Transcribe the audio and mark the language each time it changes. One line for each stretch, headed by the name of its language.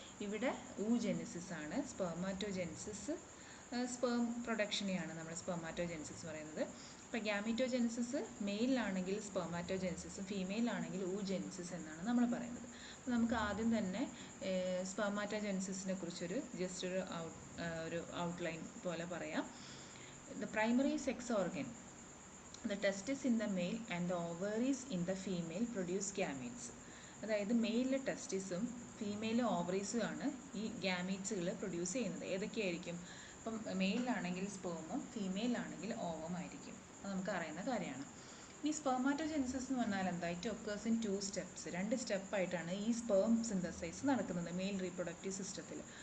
Malayalam: ഇവിടെ ഊജെനിസിസ് ആണ്. Spermatogenesis sperm പ്രൊഡക്ഷനെയാണ് നമ്മൾ സ്പെർമാറ്റോജെനിസിസ് പറയുന്നത്. അപ്പോൾ ഗ്യാമിറ്റോജെനിസിസ് മെയിലാണെങ്കിൽ സ്പെർമാറ്റോജെനിസിസും ഫീമെയിലാണെങ്കിൽ ഊജെനിസിസ് എന്നാണ് നമ്മൾ പറയുന്നത്. അപ്പോൾ നമുക്ക് ആദ്യം തന്നെ സ്പെർമാറ്റോജെനിസിസിനെ കുറിച്ചൊരു ജസ്റ്റ് ഒരു ഔട്ട്ലൈൻ പോലെ പറയാം.
English: The primary sex organ, the testis in the male and the ovaries in the female produce gametes.
Malayalam: അതായത് മെയിലിലെ ടെസ്റ്റിസും ഫീമെയിലെ ഓവറീസും ആണ് ഈ ഗാമീറ്റ്സുകൾ പ്രൊഡ്യൂസ് ചെയ്യുന്നത്. ഏതൊക്കെയായിരിക്കും? ഇപ്പം മെയിലാണെങ്കിൽ സ്പേമും ഫീമെയിലാണെങ്കിൽ ഓവം ആയിരിക്കും. അത് നമുക്ക് അറിയുന്ന കാര്യമാണ്. ഇനി സ്പെർമാറ്റോജെനിസിസ് എന്ന് പറഞ്ഞാൽ എന്താ?
English: It occurs in 2 steps.
Malayalam: 2 സ്റ്റെപ്പായിട്ടാണ് ഈ സ്പേം സിന്തസൈസ് നടക്കുന്നത് മെയിൽ റീപ്രൊഡക്റ്റീവ് സിസ്റ്റത്തിൽ.